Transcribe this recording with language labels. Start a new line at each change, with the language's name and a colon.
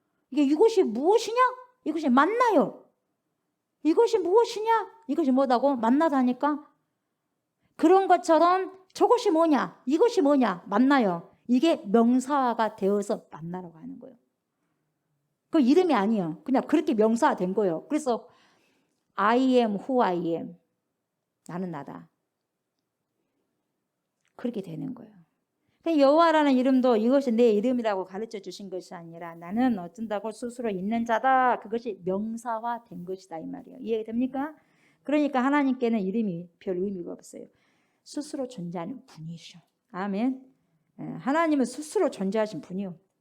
Korean: 이것이 무엇이냐? 이것이 만나요. 이것이 무엇이냐? 이것이 뭐다고? 만나다니까? 그런 것처럼 저것이 뭐냐? 이것이 뭐냐? 만나요. 이게 명사화가 되어서 만나라고 하는 거예요. 그 이름이 아니에요. 그냥 그렇게 명사화된 거예요. 그래서
English: I am who I am.
Korean: 나는 나다. 그렇게 되는 거예요. 여호와라는 이름도 이것이 내 이름이라고 가르쳐 주신 것이 아니라 나는 어쩐다고 스스로 있는 자다. 그것이 명사화된 것이다 이 말이에요. 이해가 됩니까? 그러니까 하나님께는 이름이 별 의미가 없어요. 스스로 존재하는 분이시오. 아멘. 하나님은 스스로 존재하신 분이요.